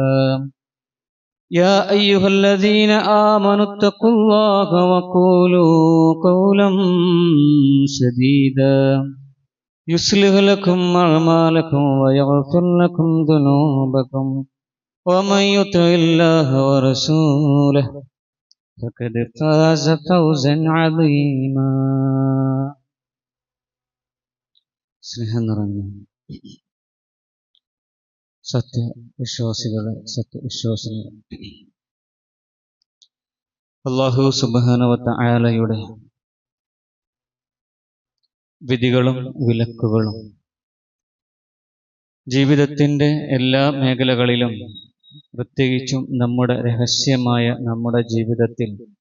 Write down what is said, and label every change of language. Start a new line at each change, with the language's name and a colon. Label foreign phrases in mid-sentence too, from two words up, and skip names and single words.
Arabic: يا أيها الذين آمنوا اتقوا الله وقولوا قولا سديدا يصلح لكم أعمالكم ويغفر لكم ذنوبكم، ومن يطع الله ورسوله فقد فاز فوزا عظيما.
Malayalam: സ്നേഹം നിറഞ്ഞ സത്യവിശ്വാസികളെ, സത്യവിശ്വാസികളെ, അല്ലാഹു
Arabic: سبحانه وتعالى
Malayalam: വിധികളും വിലക്കുകളും ജീവിതത്തിൻ്റെ എല്ലാ മേഖലകളിലും, പ്രത്യേകിച്ചും നമ്മുടെ രഹസ്യമായ നമ്മുടെ ജീവിതത്തിൽ